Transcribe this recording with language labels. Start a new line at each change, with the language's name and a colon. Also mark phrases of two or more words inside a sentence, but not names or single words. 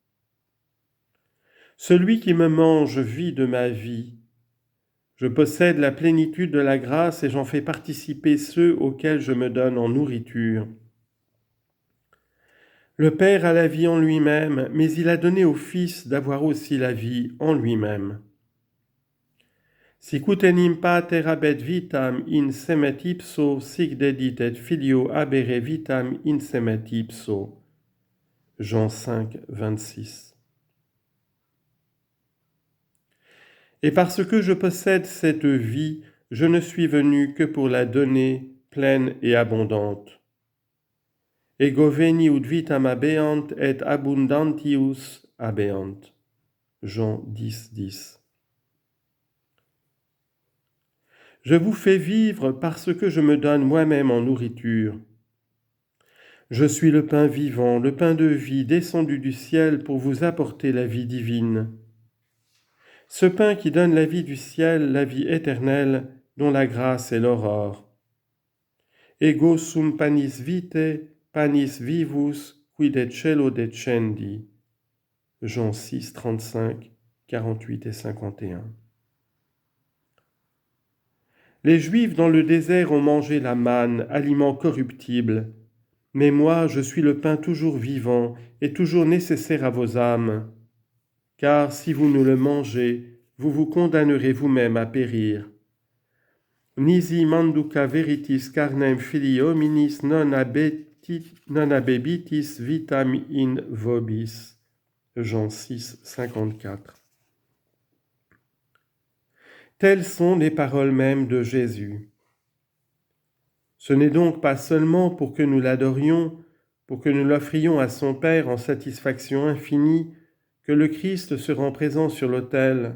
French: Celui qui me mange vit de ma vie. Je possède la plénitude de la grâce et j'en fais participer ceux auxquels je me donne en nourriture. Le Père a la vie en lui-même, mais il a donné au Fils d'avoir aussi la vie en lui-même.
Latin: Sicut enim pater habet vitam in semet ipso, sic dedit et filio habere vitam in semet ipso.
French: Jean 5, 26. Et parce que je possède cette vie, je ne suis venu que pour la donner pleine et abondante.
Latin: Ego veni ut vitam habeant et abundantius habeant.
French: Jean 10, 10. Je vous fais vivre parce que je me donne moi-même en nourriture. Je suis le pain vivant, le pain de vie descendu du ciel pour vous apporter la vie divine. Ce pain qui donne la vie du ciel, la vie éternelle, dont la grâce est l'aurore.
Latin: Ego sum panis vitae, panis vivus, qui de cielo descendi.
French: Jean 6, 35, 48 et 51. Les Juifs dans le désert ont mangé la manne, aliment corruptible. Mais moi, je suis le pain toujours vivant et toujours nécessaire à vos âmes. Car si vous ne le mangez, vous vous condamnerez vous-même à périr.
Latin: Nisi manduca veritis carnem filii hominis non abebitis vitam in vobis.
French: Jean 6, 54. Telles sont les paroles mêmes de Jésus. Ce n'est donc pas seulement pour que nous l'adorions, pour que nous l'offrions à son Père en satisfaction infinie, que le Christ se rend présent sur l'autel.